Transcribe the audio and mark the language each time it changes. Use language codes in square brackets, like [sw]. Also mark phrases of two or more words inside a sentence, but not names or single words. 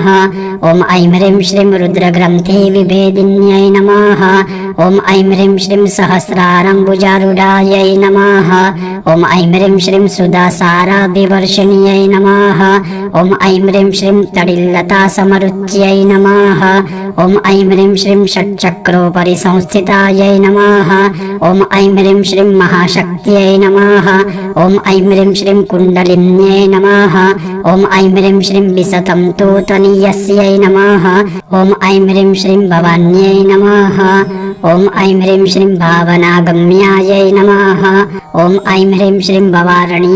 [sa] ॐ ऐं ह्रीं श्रीं रुद्रग्रन्थे विभेदिन्यै नमः। ॐ ऐं ह्रीं श्रीं सहस्रारम्बुजारूढायै नमः। ॐ ऐं ह्रीं श्रीं सुधासाराभिवर्षिण्यै नमः। ॐ ऐं ह्रीं श्रीं तडिल्लतासमरुच्यै नमः। ఓం ఐం హ్రీం శ్రీం షట్చక్రోపరి సంస్థితాయై నమః ఓం ఐం హ్రీం శ్రీం మహాశక్త్యై నమః ఓం ఐం హ్రీం శ్రీం కుండలిన్యై నమః ఓం ఐం హ్రీం శ్రీం విసతం తూతనీయస్యై నమః ఓం ఐం హ్రీం శ్రీం భవాన్యై నమః ఓం ఐం హ్రీం శ్రీం భావనాగమ్యాయై నమః ఓం ఐం హ్రీం శ్రీం భవారణ్య